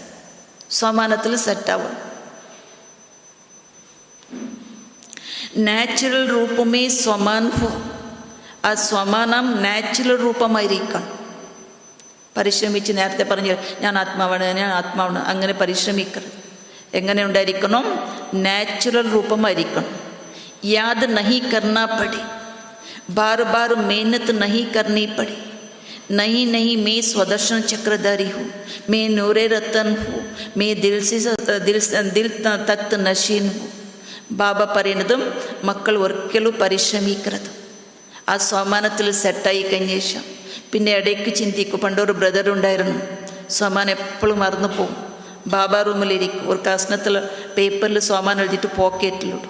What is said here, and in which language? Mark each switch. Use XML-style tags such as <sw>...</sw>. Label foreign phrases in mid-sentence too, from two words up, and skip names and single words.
<ml>സ്വമാനത്തിൽ സെറ്റാവും.</ml> <hi>नेचुरल रूप में स्वमान हो.</hi> <ml>ആ സ്വമാനം നാച്ചുറൽ രൂപമായിരിക്കണം. പരിശ്രമിച്ച് നേരത്തെ പറഞ്ഞു ഞാൻ ആത്മാവാണ് അങ്ങനെ പരിശ്രമിക്കരുത്. എങ്ങനെ ഉണ്ടായിരിക്കണം? നാച്ചുറൽ രൂപമായിരിക്കണം.</ml> <hi>याद नहीं करना पड़ी, बार बार मेहनत नहीं करनी पड़ी. नहीं मैं स्वदर्शन चक्रधारी हूँ, मैं नूरे रतन हूँ, मैं दिल तख्त नशीन हूँ.</hi> <ml>ബാബ പറയുന്നതും മക്കൾ ഒരിക്കലും പരിശ്രമിക്കരുത്. ആ സ്വമാനത്തിൽ സെറ്റായി കഴിഞ്ഞ ശേഷം പിന്നെ ഇടയ്ക്ക് ചിന്തിക്കും. പണ്ടൊരു ബ്രദർ ഉണ്ടായിരുന്നു, സ്വമാനം എപ്പോഴും മറന്നു പോകും. ബാബ റൂമിലിരിക്കും, ഒരു കഷ്ണത്തിൽ പേപ്പറിൽ സ്വമാനം എഴുതിയിട്ട് പോക്കറ്റിലിടും.</ml>